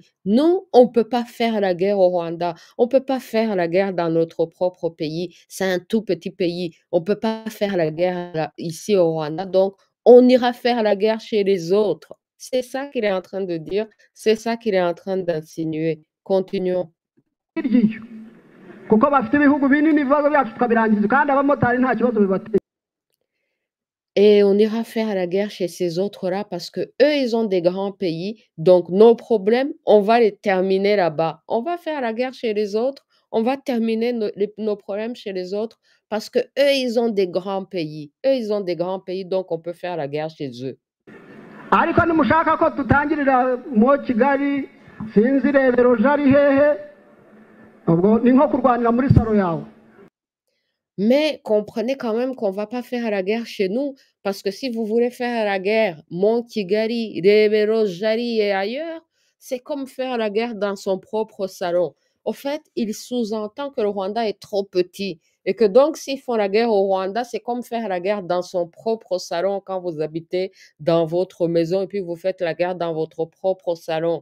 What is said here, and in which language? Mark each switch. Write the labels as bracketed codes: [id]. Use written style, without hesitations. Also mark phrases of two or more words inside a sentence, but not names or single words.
[fr] Nous, on ne peut pas faire la guerre au Rwanda. On ne peut pas faire la guerre dans notre propre pays. C'est un tout petit pays. On ne peut pas faire la guerre ici au Rwanda. Donc, on ira faire la guerre chez les autres. C'est ça qu'il est en train de dire. C'est ça qu'il est en train d'insinuer. Continuons. [rw] kuko bafite ibihugu binini ibibazo byacu tukabirangiza kandi abamotari nta kibazo bibateye. [fr] Et on ira faire la guerre chez ces autres-là parce que eux, ils ont des grands pays. Donc, nos problèmes, on va les terminer là-bas. On va faire la guerre chez les autres. On va terminer nos problèmes chez les autres parce que eux, ils ont des grands pays. Eux, ils ont des grands pays, donc on peut faire la guerre chez eux. [rw] ariko nimushaka ko tutangirira mu Kigali sinzi rebero jari hehe ubwo ni nko kurwanira muri saro yawe. [fr] Mais comprenez quand même qu'on ne va pas faire la guerre chez nous, parce que si vous voulez faire la guerre, Kigali, Rebero, Jari et ailleurs, c'est comme faire la guerre dans son propre salon. Au fait, il sous-entend que le Rwanda est trop petit et que donc s'ils font la guerre au Rwanda, c'est comme faire la guerre dans son propre salon quand vous habitez dans votre maison et puis vous faites la guerre dans votre propre salon.